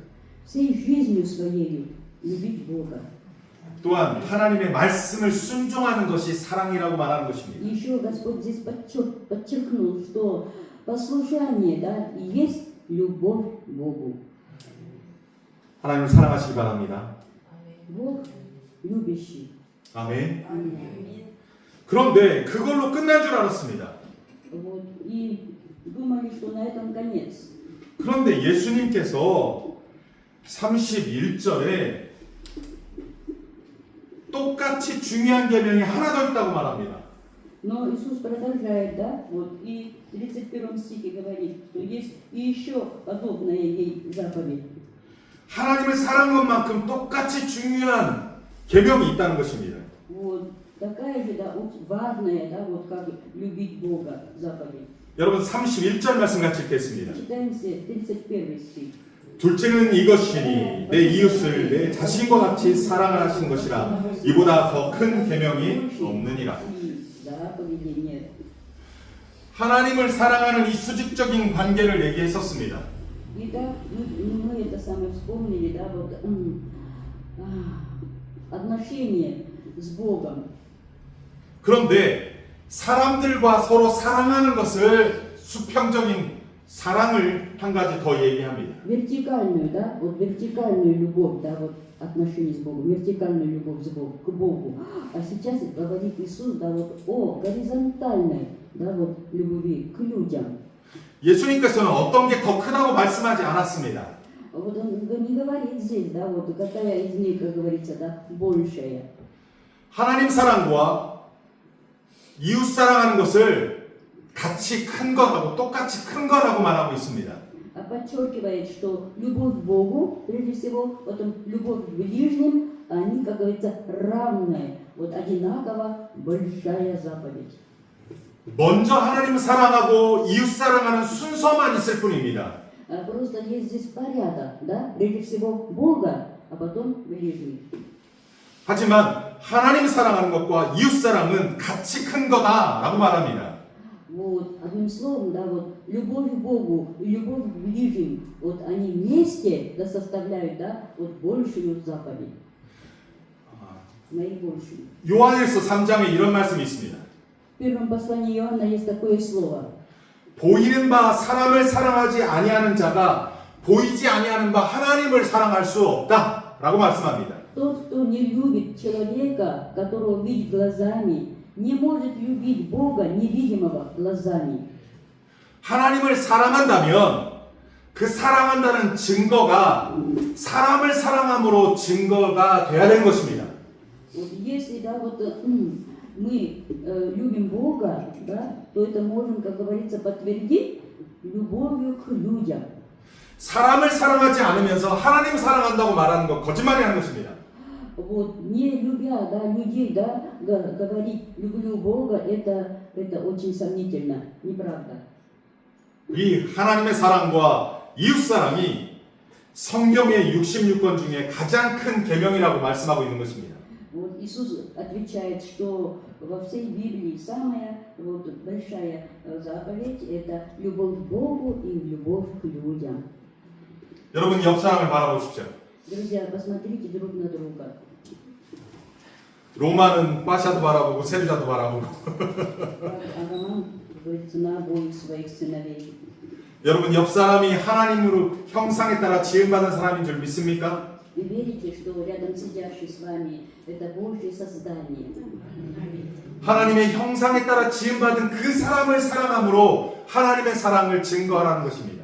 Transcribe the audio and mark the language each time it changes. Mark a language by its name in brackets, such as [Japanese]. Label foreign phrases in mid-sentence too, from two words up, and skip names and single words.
[Russian] Всей жизнью своей любить Бога. [Korean] 또한 하나님의 말씀을 순종하는 것이 사랑이라고 말하는 것입니다. [Russian] Еще Господь здесь подчеркнул, что послушание, да, есть любовь к Богу. [Korean] 하나님을 사랑하시기 바랍니다. [Russian] Бог любящий. [Korean] 아멘. 그런데 그걸로 끝난 줄 알았습니다. [Russian] Вот. И думали, что на этом конец. [Korean] 그런데 예수님께서 31절에 똑같이 중요한 계명이 하나 더 있다고 말합니다. [Russian] Но Иисус продолжает, да, вот и в 31 стихе говорит, что есть и еще подобная ей заповедь. [Korean] 하나님을 사랑한 것만큼 똑같이 중요한 계명이 있다는 것입니다. [Russian] Вот такая же, да, важная, да, вот как любить Бога заповедь. [Korean] 여러분 31절 말씀 같이 읽겠습니다. [Russian] Читаем 31 стих. [Korean] 둘째는 이것이니 내 이웃을 내 자신과 같이 사랑하신 것이라 이보다 더 큰 계명이 없느니라. [Russian] И заповедей нет. [Korean] 하나님을 사랑하는 이 수직적인 관계를 얘기했었습니다. [Russian] Итак, мы это самое вспомнили, да, вот отношения с Богом. [Korean] 그런데 사람들과 서로 사랑하는 것을 수평적인 사랑을 한 가지 더 얘기합니다. [Russian] Вертикальную, да, вот вертикальную любовь, да, вот отношения с Богом, вертикальную любовь к Богу. А сейчас говорит Иисус, да, вот о горизонтальной, да, вот любви к людям. [Korean] 예수님께서는 어떤 게 더 크다고 말씀하지 않았습니다. [Russian] Вот он не говорит здесь, да, вот какая из них, как говорится, да, большая. [Korean] 하나님 사랑과 이웃 사랑하는 것을 같이 큰 거라고 똑같이 큰 거라고 말하고 있습니다. [Russian] А подчеркивает, что любовь к Богу, прежде всего, потом любовь к ближним, они, как говорится, равные, вот одинаково большая заповедь. [Korean] 먼저 하나님 사랑하고 이웃 사랑하는 순서만 있을 뿐입니다. [Russian] Просто есть здесь порядок, да, прежде всего Бога, а потом ближних. [Korean] 하지만 하나님 사랑하는 것과 이웃 사랑은 같이 큰 거다라고 말합니다. [Russian] Вот, одним словом, да, вот любовь к Богу и любовь к ближним, вот они вместе, да, составляют, да, вот большую заповедь, наибольшую. [Korean] 요한일서 3장에 이런 말씀이 있습니다. [Russian] В первом послании Иоанна есть такое слово. [Korean] 보이는 바 사람을 사랑하지 아니하는 자가 보이지 아니하는 바 하나님을 사랑할 수 없다라고 말씀합니다. [Russian] Тот, кто не любит человека, которого видит глазами, не может любить Бога, невидимого глазами. [Korean] 하나님을 사랑한다면 그 사랑한다는 증거가 사람을 사랑함으로 증거가 돼야 되는 것입니다. [Russian] Вот если, да, вот мы любим Бога, да, то это можем, как говорится, подтвердить любовью к людям. [Korean] 사람을 사랑하지 않으면서 하나님 사랑한다고 말하는 것 거짓말이라는 것입니다. [Russian] Вот, не любя, да, людей, да, говорить люблю Бога, это очень сомнительно, неправда. [Korean] 이 하나님의 사랑과 이웃 사랑이 성경의 66권 중에 가장 큰 계명이라고 말씀하고 있는 것입니다. [Russian] Вот Иисус отвечает, что во всей Библии самая вот, большая заповедь – это любовь к Богу и любовь к людям. [Korean] 여러분 옆 사람을 바라보십시오. [Russian] Друзья, посмотрите друг на друга. [Korean] 로마는 빠샤도 바라보고 세르자도 바라보고 [Russian] А Роман, как говорится, на обоих своих сыновей. [Korean] 여러분 옆 사람이 하나님으로 형상에 따라 지음받은 사람인 줄 믿습니까? [Russian] Вы верите, что рядом сидящий с вами – это Божье создание? [Korean] 하나님의 형상에 따라 지음받은 그 사람을 사랑함으로 하나님의 사랑을 증거하라는 것입니다.